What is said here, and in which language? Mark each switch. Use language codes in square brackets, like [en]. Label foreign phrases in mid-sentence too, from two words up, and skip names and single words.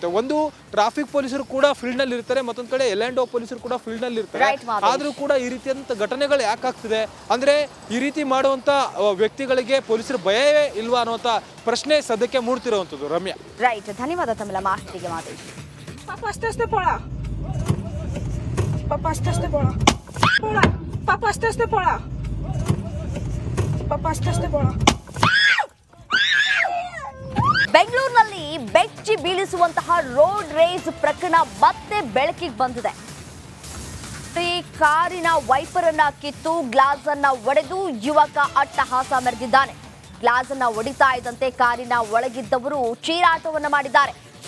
[kn] ಒಂದು ಟ್ರಾಫಿಕ್ ಪೊಲೀಸರು ಕೂಡ ಫೀಲ್ಡ್ನಲ್ಲಿ ಇರ್ತಾರೆ, ಮತ್ತೊಂದು ಕಡೆ L&O ಪೊಲೀಸರು ಕೂಡ ಫೀಲ್ಡ್ನಲ್ಲಿ ಇರ್ತಾರೆ. ಆದರೂ ಕೂಡ ಈ ರೀತಿಯಾದಂಥ ಘಟನೆಗಳು ಯಾಕಾಗ್ತಿದೆ ಅಂದರೆ ಈ ರೀತಿ ಮಾಡುವಂಥ ವ್ಯಕ್ತಿಗಳಿಗೆ ಪೊಲೀಸರು ಭಯವೇ ಇಲ್ವಾ ಅನ್ನುವಂಥ ಪ್ರಶ್ನೆ ಸದ್ಯಕ್ಕೆ ಮೂಡ್ತಿರುವಂಥದ್ದು. ರಮ್ಯಾ, ರೈಟ್, ಧನ್ಯವಾದ ತಮ್ಮೆಲ್ಲ ಮಾಹಿತಿಗೆ ಮಾದೇಶ್. Papu, aste pola. Papu, aste pola. Pola. Papu, aste pola. Papu, aste pola. ಬೆಂಗಳೂರಿನಲ್ಲಿ ಬೆಚ್ಚಿ ಬೀಳಿಸುವಂತಹ ರೋಡ್ ರೇಸ್ ಪ್ರಕರಣ ಮತ್ತೆ ಬೆಳಕಿಗೆ ಬಂದಿದೆ. ಕಾರಿನ ವೈಪರ್ ಅನ್ನ ಕಿತ್ತು ಗ್ಲಾಸ್ ಅನ್ನ ಒಡೆದು ಯುವಕ ಅಟ್ಟಹಾಸ ಮೆರೆದಿದ್ದಾನೆ. ಗ್ಲಾಸ್ ಅನ್ನ ಒಡಿತಾ ಇದ್ದಂತೆ ಕಾರಿನ ಒಳಗಿದ್ದವರು ಚೀರಾಟವನ್ನ ಮಾಡಿದ್ದಾರೆ.